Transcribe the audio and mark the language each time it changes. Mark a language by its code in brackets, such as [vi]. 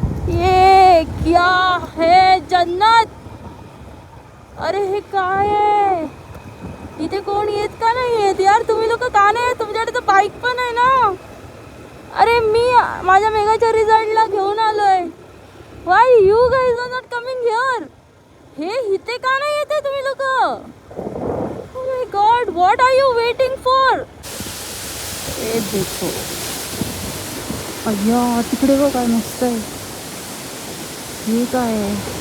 [hi] ये क्या है जन्नत. [mr] अरे हे काय आहे? इथे कोण येत का नाही येत यार? तुम्ही लोक का नाही? तुमच्याकडे तर बाईक पण आहे ना. अरे मी माझ्या मेगाच्या रिझल्टला घेऊन आलोय. [en] Why you guys are not coming here? [mr] हे इथे का नाही येते तुम्ही लोक? [en] Oh my god, what are you waiting for? [hi] हे देखो, [mr] अय्या तिकडे बघ काय मस्त आहे. हे काय आहे?